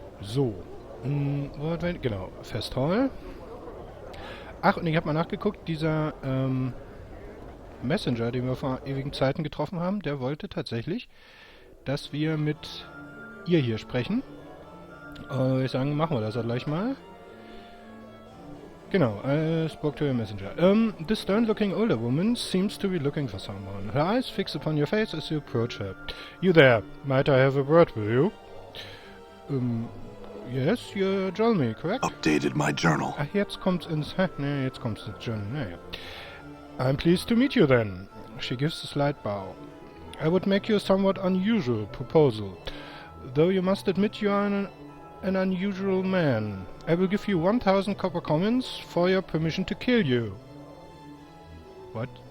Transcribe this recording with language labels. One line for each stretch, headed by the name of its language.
German: So. Genau, Festhall. Ach, und ich habe mal nachgeguckt, dieser Messenger, den wir vor ewigen Zeiten getroffen haben, der wollte tatsächlich, dass wir mit ihr hier sprechen. Ich sage, machen wir das auch gleich mal.
English: Genau, I spoke to your messenger. This stern-looking older woman seems to be looking for someone. Her eyes fix upon your face as you approach her. You there, might I have a word with you? Yes, you're Jolmy, correct? Updated my journal.
German: Jetzt kommt's ins Journal, naja.
English: I'm pleased to meet you then. She gives a slight bow. I would make you a somewhat unusual proposal. Though you must admit you are an unusual man. I will give you 1,000 copper commons for your permission to kill you. What?